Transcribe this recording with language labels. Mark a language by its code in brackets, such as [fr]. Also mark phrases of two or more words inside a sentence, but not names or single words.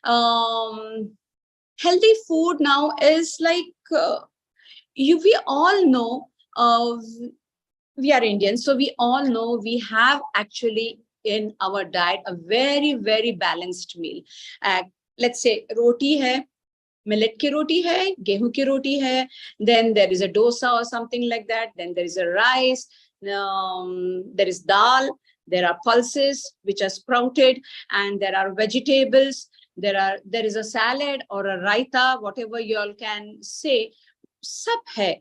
[en] Healthy food now is like, we all know, we are Indians, so we all know we have actually in our diet a very, very balanced meal. Let's say [hi] रोटी है, millet की रोटी है, गेहूं की रोटी है, [en] then there is a dosa or something like that, then there is a rice, there is dal, there are pulses which are sprouted, and there are vegetables, there is a salad or a raita, whatever you all can say. [hi] सब है.